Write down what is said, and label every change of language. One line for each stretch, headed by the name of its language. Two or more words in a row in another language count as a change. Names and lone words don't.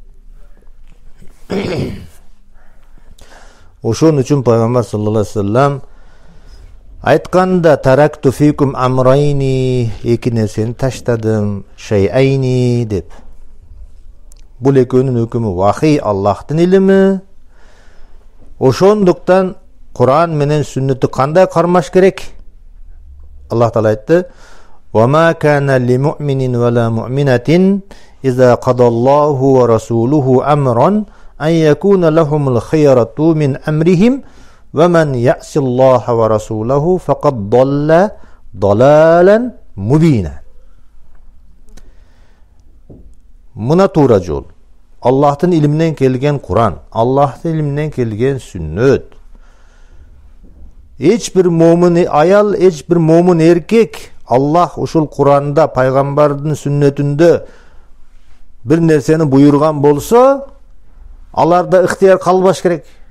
Kyrgyz: Ошон үчүн пайгамбар
Arabic: صلى الله عليه وسلم
Kyrgyz: айтканда
Arabic: تركت فيكم أمرين,
Kyrgyz: эки нерсени таштадым, шайайни деп. Бул экөөнүн өкүмү вахий, Аллахтын илими. Ошондуктан Кур'ан менен сүннөттү кандай кармаш керек? Аллах Таала айтты:
Arabic: "وما كان لمؤمن ولا مؤمنة إذا قضى الله ورسوله أمرا أن يكون لهم الخيرة من أمرهم ومن يعص الله ورسوله فقد ضل ضلالا مبينا."
Kyrgyz: Мына туура жол. Аллахтын илиминен келген Кур'ан, Аллахтын илиминен келген сүннөт. Эч бир момун аял, эч бир момун эркек Аллах ушул Кур'анда, пайгамбардын сүннөтүндө бир нерсени буйрган болсо, аларда ыктыяр калбаш керек.